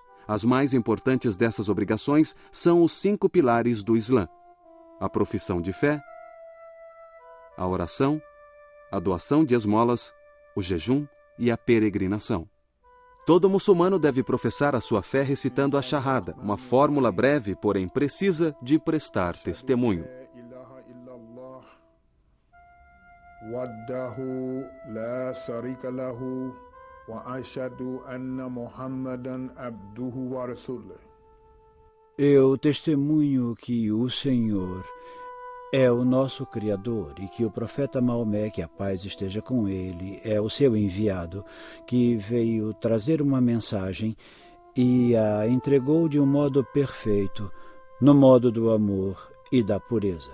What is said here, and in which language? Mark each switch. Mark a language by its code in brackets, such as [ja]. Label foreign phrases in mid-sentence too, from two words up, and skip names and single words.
[pt] As mais importantes dessas obrigações são os 5 pilares do Islã: a profissão de fé, a oração, a doação de esmolas, o jejum e a peregrinação. Todo muçulmano deve professar a sua fé recitando a Shahada, uma fórmula breve, porém precisa, de prestar testemunho. [ar] وحده لا شريك له وأشهد أن محمدا عبده ورسوله. [pt] Eu testemunho que o Senhor é o nosso Criador e que o profeta Maomé, que a paz esteja com ele, é o seu enviado, que veio trazer uma mensagem e a entregou de um modo perfeito, no modo do amor e da pureza.